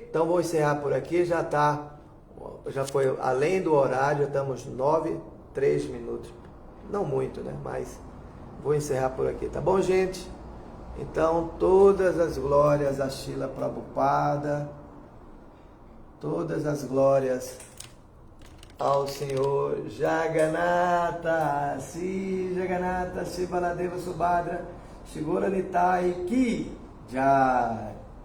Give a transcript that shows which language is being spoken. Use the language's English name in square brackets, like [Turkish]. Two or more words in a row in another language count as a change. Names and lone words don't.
[Portuguese] Então vou encerrar por aqui, já foi além do horário, estamos 3 minutos, não muito, né? Mas vou encerrar por aqui, tá bom, gente? Então, todas as glórias a Srila Prabhupada, todas as glórias ao Senhor Jagannatha, Sri Jagannatha, Sri Baladeva Subhadra, Shri Gaura Nitai [Hindi] की जय.